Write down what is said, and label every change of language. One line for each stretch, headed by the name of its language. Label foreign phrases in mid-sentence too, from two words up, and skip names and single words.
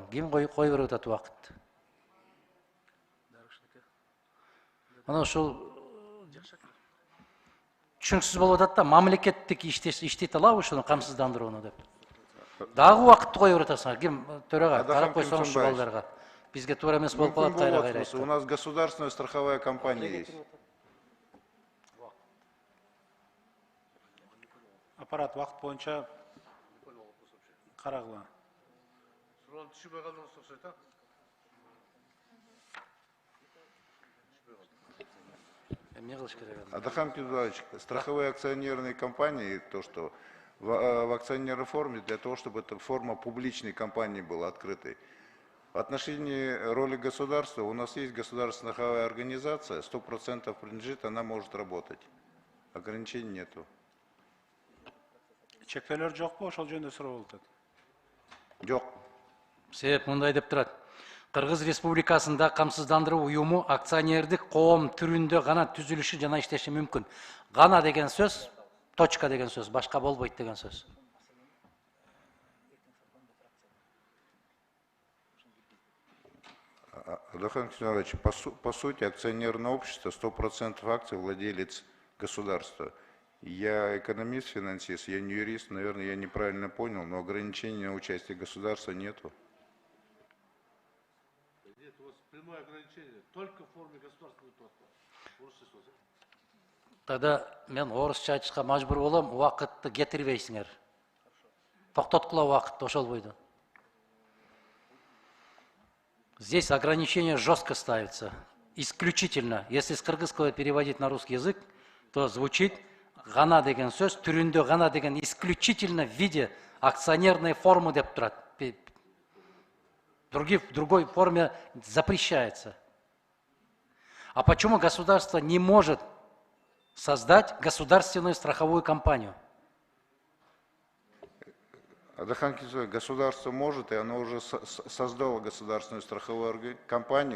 Kyrgyz: Ким кой берип атат убакытты? Мына ушул түшүнүксүз болуп атат да, мамлекеттик иштейт алабы ушуну камсыздандырууну деп. Дагы убакытты кое берип атасыңар. Ким төрага карап койсоңуз ушул балдарга. Бизге туура эмес болуп калат кайра-кайра.
Russian: У нас государственная страховая компания есть.
Kyrgyz: Аппарат вакыт боюнча карагыла.
Russian: Атахан Кимсанбаевич, страховые акционерные компании, то, что в акционерной форме, для того, чтобы эта форма публичной компании была открытой. В отношении роли государства, у нас есть государственная страховая организация, 100% принадлежит, она может работать. Ограничений нету.
Kyrgyz: Чектөөлөр жокпу? Ошол жөнүндө суроо болуп атат. Жок. Себеп мындай деп турат. Кыргыз Республикасында камсыздандыруу уюму акционердик коом түрүндө гана түзүлүшү жана иштеши мүмкүн. Гана деген сөз, точка деген сөз, башка болбойт деген сөз.
Russian: Атахан Кимсанбаевич, по сути, акционерное общество, 100% акций владелец государства. Я экономист, финансист, я не юрист, наверное, я неправильно понял, но ограничения на участие государства нету. Нет, у вас прямое ограничение, только в форме государственного транспорта.
Kyrgyz: Тогда мен орусча айтышка мажбур болом, убакытты кетирбейсиңер. Токтоткула убакытты ошол бойдо.
Russian: Здесь ограничение жестко ставится. Исключительно, если с кыргызского переводить на русский язык, то звучит
Kyrgyz: гана деген сөз, түрүндө гана деген
Russian: исключительно в виде акционерной формы
Kyrgyz: деп турат.
Russian: В другой форме запрещается. А почему государство не может создать государственную страховую компанию? Атахан Кимсанбаевич, государство может, и оно уже создало государственную страховую компанию.